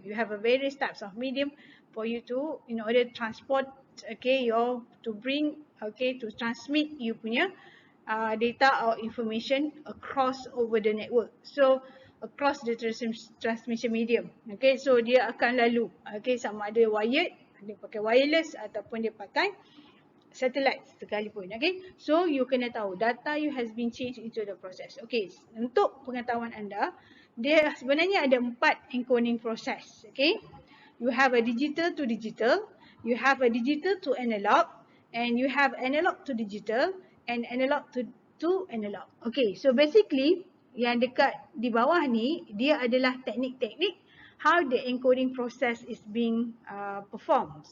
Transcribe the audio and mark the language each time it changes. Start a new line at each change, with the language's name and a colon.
English: You have a various types of medium for you to, in order to transport, to transmit you punya data or information across over the network. So across the transmission medium.
Malay: So dia akan lalu, sama ada wired, dia pakai wireless ataupun dia pakai satellite sekalipun.
English: So you
Malay: kena tahu
English: data you has been changed into the process.
Malay: Untuk pengetahuan anda, dia sebenarnya ada 4 encoding process.
English: You have a digital to digital, you have a digital to analog, and you have analog to digital and analog to analog. So basically
Malay: yang dekat di bawah ni dia adalah teknik-teknik
English: how the encoding process is being performed.